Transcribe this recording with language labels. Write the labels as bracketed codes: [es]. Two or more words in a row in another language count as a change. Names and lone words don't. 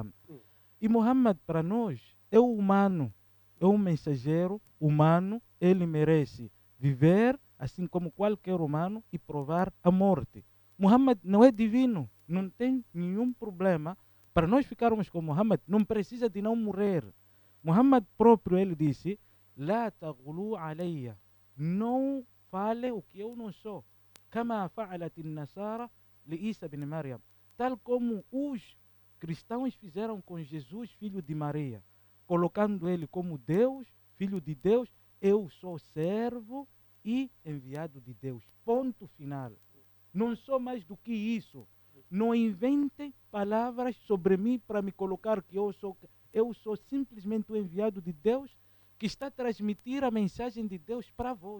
[pt] E Muhammad, para nós, é o humano, é um mensageiro humano, ele merece viver assim como qualquer humano e provar a morte. Muhammad não é divino, não tem nenhum problema. Para nós ficarmos com Muhammad, não precisa de não morrer. Muhammad próprio, ele disse, [ar] لا تغلوا عليّ, [pt] não fale o que eu não sou. [ar] كما فعلت النصارى بعيسى بن مريم. [pt] Tal como os cristãos fizeram com Jesus, filho de Maria, colocando ele como Deus, filho de Deus. Eu sou servo e enviado de Deus. Ponto final. Não sou mais do que isso. Não inventem palavras sobre mim para me colocar que eu sou simplesmente o enviado de Deus que está a transmitir a mensagem de Deus para vós.